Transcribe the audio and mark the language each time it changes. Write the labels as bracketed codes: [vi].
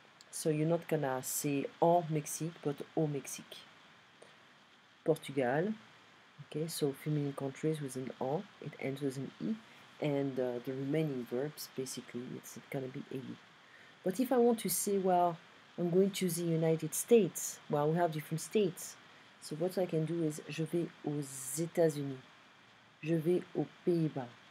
[en] So you're not gonna say en Mexique, but au Mexique. Portugal, okay, so feminine countries with an en, it ends with an e, and the remaining verbs basically it's gonna be a. But if I want to say, well, I'm going to the United States, well, we have different states. So what I can do is [fr] je vais aux États-Unis, je vais aux Pays-Bas.